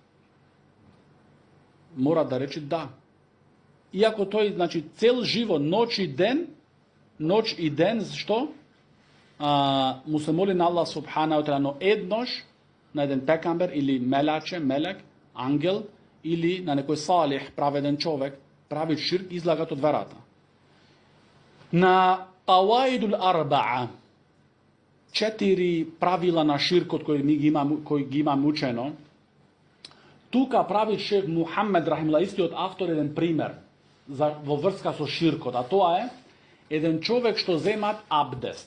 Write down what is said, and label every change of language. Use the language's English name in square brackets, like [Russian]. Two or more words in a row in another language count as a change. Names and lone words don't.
[Macedonian] Мора да рече да. Иако тој, значи, цел живот, ноќ и ден, што? Му се моли на [Arabic] الله سبحانه وتعالى, [Macedonian] но еднош на еден пекамбер или мелек, ангел, или на некој салих, праведен човек, прави ширк, излагат од верата. На Каваидул Арбаа, 4 правила на ширкот кои ги имам учено, тука прави шейх Мухамед рахимуллах, истиот автор, еден пример во врска со ширкот, а тоа е еден човек што земат абдест.